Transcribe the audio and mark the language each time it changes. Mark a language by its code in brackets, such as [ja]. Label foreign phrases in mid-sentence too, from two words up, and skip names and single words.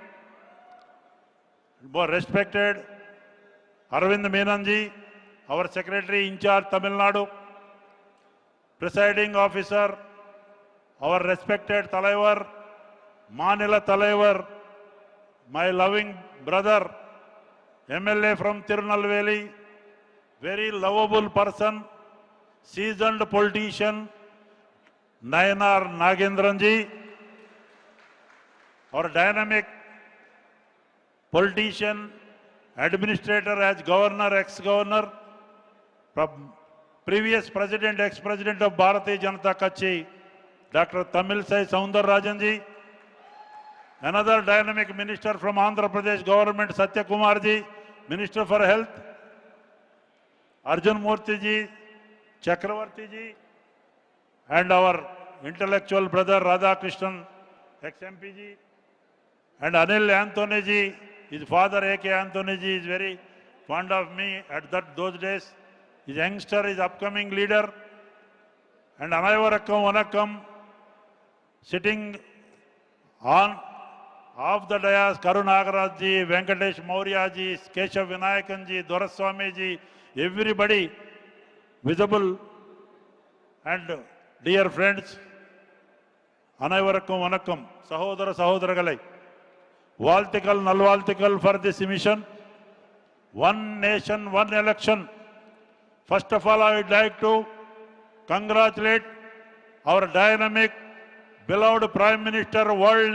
[en] Respected Arvind Menon ji, our Secretary in charge Tamil Nadu, Presiding Officer, our respected Talaivar, [ta] மாநில தலைவர், [en] my loving brother, MLA from Tirunelveli, very lovable person, seasoned politician, Nayanar Nagendran ji, our dynamic politician, administrator as governor, ex-governor, previous president, ex-president of Bharatiya Janata Kutch, Dr. Tamilsai Soundararajan ji, another dynamic minister from Andhra Pradesh government, Satya Kumar ji, Minister for Health, Arjun Murthy ji, Chakravarti ji, and our intellectual brother Radhakrishnan, ex-MP ji, and Anil Anthony ji, his father A.K. Anthony ji is very fond of me at those days. His youngster is upcoming leader. And [ta] அனைவருக்கும் வணக்கம், [en] sitting on off the dais, Karun Nagaraj ji, Venkatesh Maurya ji, Keshav Vinayakan ji, Doraswamy ji, everybody visible. And dear friends, [ta] அனைவருக்கும் வணக்கம், சகோதர சகோதரிகளே, வாழ்த்துகள் நல்வாழ்த்துகள் [en] for this mission. One nation, one election. First of all, I would like to congratulate our dynamic, beloved Prime Minister, world